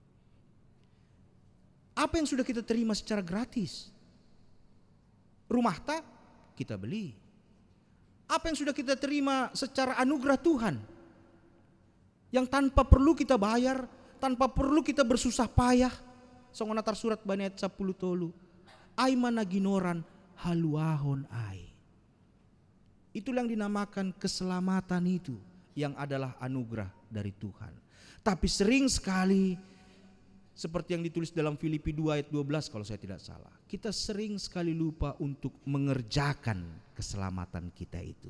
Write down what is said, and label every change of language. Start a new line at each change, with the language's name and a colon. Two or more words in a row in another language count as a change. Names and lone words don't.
Indonesian: Apa yang sudah kita terima secara gratis? Rumah tak kita beli. Apa yang sudah kita terima secara anugerah Tuhan? Yang tanpa perlu kita bayar, tanpa perlu kita bersusah payah.
Batak Simalungun: Songonatar surat bani ayat 10 tolu. Ai managinoran haluahon ai.
Indonesian: Itulah yang dinamakan keselamatan itu, yang adalah anugerah dari Tuhan. Tapi sering sekali, seperti yang ditulis dalam Filipi 2 ayat 12 kalau saya tidak salah, kita sering sekali lupa untuk mengerjakan keselamatan kita itu.